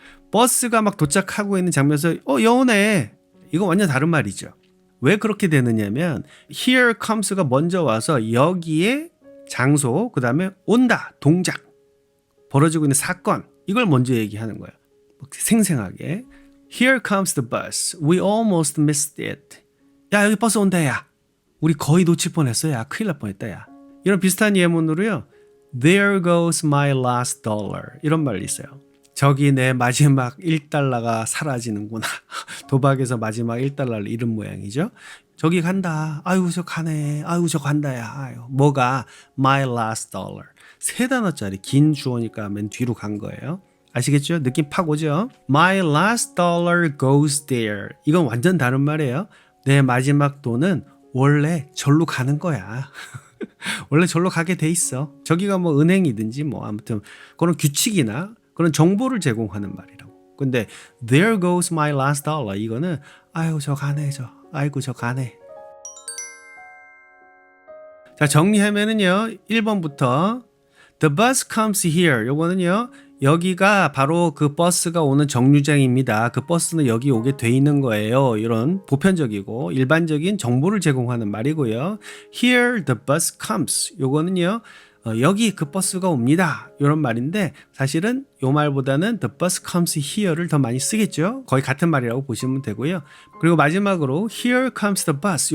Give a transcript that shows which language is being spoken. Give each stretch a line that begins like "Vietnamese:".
Korean: 버스가 막 도착하고 있는 장면에서, 여오네! 이거 완전 다른 말이죠. 왜 그렇게 되느냐면
English: here comes
Korean: 가 먼저 와서 여기에 장소, 그 다음에 온다, 동작, 벌어지고 있는 사건 이걸 먼저 얘기하는 거예요. 생생하게
English: Here comes the bus. We almost missed it.
Korean: 야, 여기 버스 온다 야. 우리 거의 놓칠 뻔했어 야. 큰일 날 뻔했다 야. 이런 비슷한 예문으로요.
English: There goes my last dollar.
Korean: 이런 말이 있어요. 저기 내 마지막 1달러가 사라지는구나. 도박에서 마지막 1달러를 잃은 모양이죠. 저기 간다. 아이고 저 가네. 아이고 저 간다야. 아이고. 뭐가
English: my last dollar.
Korean: 3단어짜리 긴 주어니까 맨 뒤로 간 거예요. 아시겠죠? 느낌 팍 오죠?
English: My last dollar goes there.
Korean: 이건 완전 다른 말이에요. 내 마지막 돈은 원래 절로 가는 거야. 원래 절로 가게 돼 있어. 저기가 뭐 은행이든지 뭐 아무튼 그런 규칙이나 그런 정보를 제공하는 말이라고. 근데
English: there goes my last dollar
Korean: 이거는 아이고 저 가네 저. 아이고 저 가네. 자, 정리하면은요. 1번부터
English: the bus comes here.
Korean: 요거는요. 여기가 바로 그 버스가 오는 정류장입니다. 그 버스는 여기 오게 돼 있는 거예요. 이런 보편적이고 일반적인 정보를 제공하는 말이고요.
English: Here the bus comes.
Korean: 요거는요. 여기 그 버스가 옵니다. 이런 말인데 사실은 이 말보다는
English: the bus comes here
Korean: 를 더 많이 쓰겠죠. 거의 같은 말이라고 보시면 되고요. 그리고 마지막으로
English: here comes the bus.